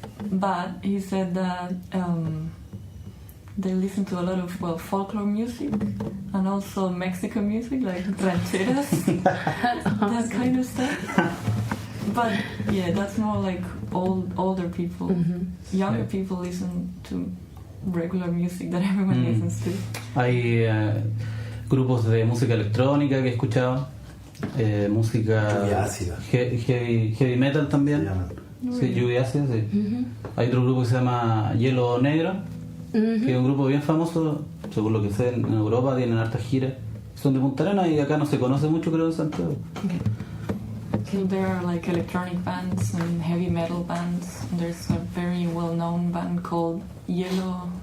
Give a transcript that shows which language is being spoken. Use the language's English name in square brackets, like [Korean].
[English] But he said that they listen to a lot of, folklore music and also Mexican music, like rancheras, that kind of stuff. But yeah, that's more like older people. Younger people listen to regular music that everyone listens to. [Spanish] Hay grupos de música electrónica que he escuchado, música Lluvia ácida. Heavy metal también. Sí, lluvia ácida, sí. Hay otro grupo que se llama Hielo Negro, que es un grupo bien famoso, según lo que sé, en Europa tienen hartas giras. Son de Punta Arenas y acá no se conoce mucho, creo, en Santiago. [English] So there are like electronic bands and heavy metal bands. And there's a very well-known band called Hielo